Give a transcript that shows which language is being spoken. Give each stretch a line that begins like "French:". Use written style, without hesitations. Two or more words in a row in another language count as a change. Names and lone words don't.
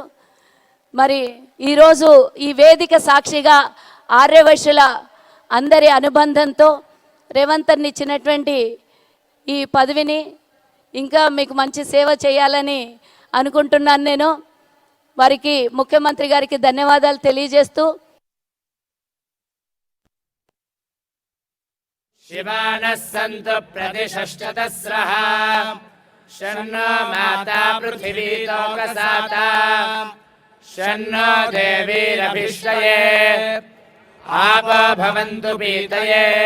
Telugu: మరి ఈరోజు ఈ వేదిక సాక్షిగా ఆర్యవైశ్యుల అందరి అనుబంధంతో రేవంత్ అన్న ఇచ్చినటువంటి ఈ పదవిని ఇంకా మీకు మంచి సేవ చేయాలని అనుకుంటున్నాను. నేను వారికి ముఖ్యమంత్రి గారికి ధన్యవాదాలు తెలియజేస్తూ
Sanskrit: शिवानः सन्तु प्रतिषष्टतस्रः शन्नो माता पृथिवी लोकसाता शन्नो देवीरभिष्टये आपो भवन्तु पीतये